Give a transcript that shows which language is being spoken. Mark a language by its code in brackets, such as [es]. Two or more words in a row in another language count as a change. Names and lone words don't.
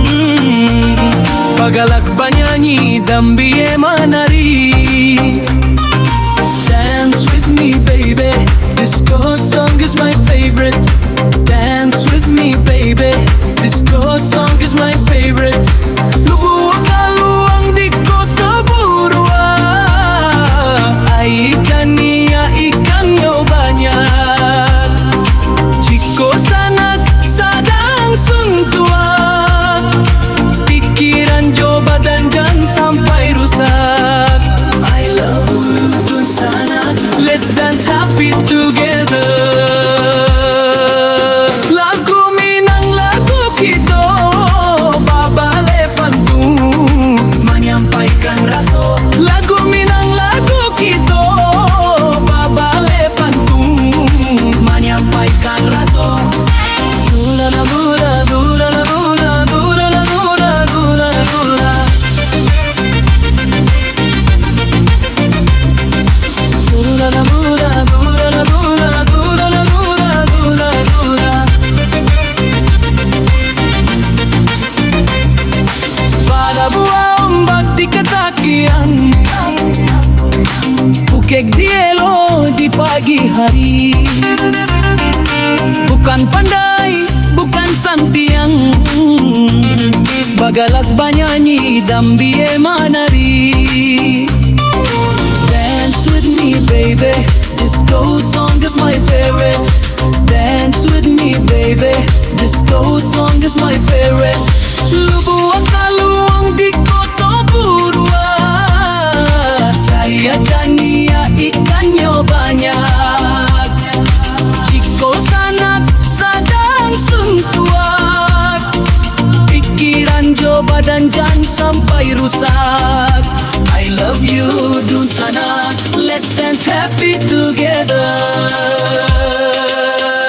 [min] Pagalak banyanyi dan biye manari. [en] Dance with me baby, disco song is my favorite. Dance with me baby, disco song is my favorite. [min] Lubuang kaluang di kota Burua, ay ikan nyo banyak. Jiko sanak sadang suntua, pikiran jo badan jangan sampai rusak. [en] I love you dun sanak, let's dance happy together. [min] Lagu Minang lagu kita, babale pantun menyampaikan raso. Lagu Minang lagu kita, babale pantun menyampaikan raso. Bula la bula, bula la bula, bula la bula, bula la bula. Bula la bula, bula la bula, bula la bula, bula la bula. Pada buah ombak di ketakian, bukek dielo di pagi hari. Bukan pandai, bukan santiang. Bagalak banyanyi dan biye manari. [en] Dance with me baby, disco song is my favorite. Dance with me baby, disco song is my favorite. [min] Lubuang kaluang di kota Burua, kaya jania ikannya banyak. Jiko sanak sadang suntuk, dan jangan sampai rusak. [en] I love you dun sana, let's dance happy together.